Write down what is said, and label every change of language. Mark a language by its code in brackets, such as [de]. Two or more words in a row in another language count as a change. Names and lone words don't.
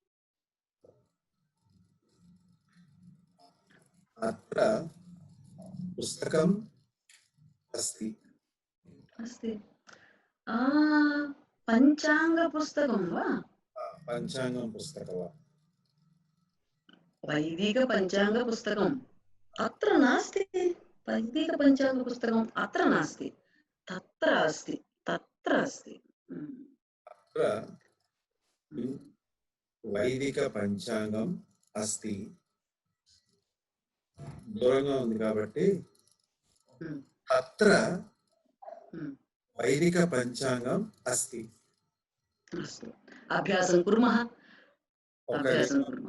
[sa] అత్ర పుస్తకం అస్తి. అస్తి. పంచాంగ పుస్తకం వా? పంచాంగం పుస్తకం వా? వైదిక పంచాంగ పుస్తకం అత్ర నాస్తి. వైదిక పంచాంగ పుస్తకం అత్ర నాస్తి, తత్ర అస్తి, తత్ర అస్తి. అత్ర వైదిక పంచాంగం అస్తి. [te] దూరంగా ఉంది కాబట్టి [sa] అత్ర వైదిక పంచాంగం అస్తి. అభ్యాసం కుర్మః, అభ్యాసం కుర్మః.